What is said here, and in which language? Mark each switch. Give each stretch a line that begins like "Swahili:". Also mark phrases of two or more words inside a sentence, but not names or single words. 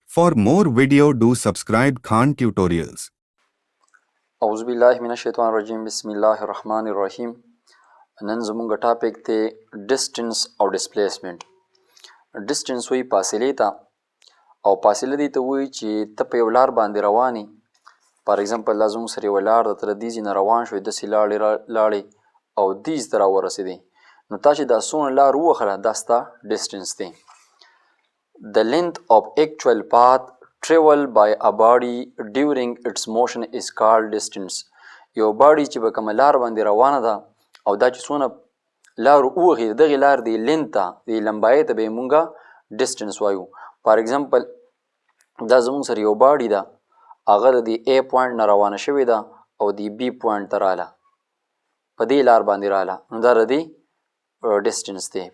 English: For more video, do subscribe Khan Tutorials.
Arabic: اعوذ بالله من الشیطان الرجیم بسم الله الرحمن الرحیم.
Pashto: نن زمونږ ټاپک دی ډسټنس او ډسپلیسمنټ. ډسټنس وایي فاصلې ته، او فاصله دې ته وایي چې ته په یو لار باندې روان یې.
English: for example
Pashto: دا زموږ سره یوه لار ده، ته له دې ځای نه روان شوې، داسې لاړې او دې ځای ته راورسېدې، نو تا چې دا څومره لار ووهله دا ستا ډسټنس دی.
English: The length of actual path travel by a body during its motion is called distance.
Pashto: یو باډي چې په کومه لار باندې روانه ده او دا چې څونه لار ووهي دغې لار دی لینت ته د لمبایۍ ته به یې مونږه ډسټنس وایو.
English: for example
Pashto: دا زمونږ سره یو باډي ده، هغه د دې A پوینټ نه روانه شوې ده او د B پوینټ ته راله، په دې لار باندې راله، نو دا د دې ډسټنس دی.